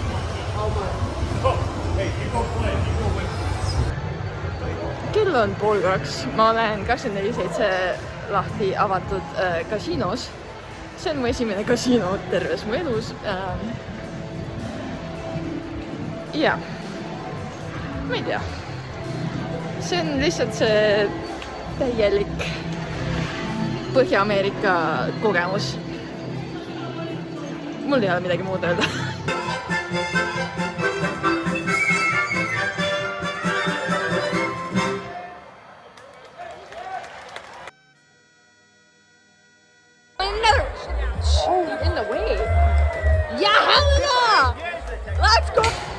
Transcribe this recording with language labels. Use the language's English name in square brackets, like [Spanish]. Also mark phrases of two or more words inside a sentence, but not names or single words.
[English] Oh, hey, you go play, you go win. [Estonian] Kell on 1:30. Ma olen 24/7 lahti avatud kasiinos. See on mu esimene kasiino terves mu elus. Ja, ma ei tea. See on lihtsalt see täielik Põhja-Ameerika kogemus. Mul ei ole midagi muud öelda. [English] In the way. Yeah, Helena! Let's go!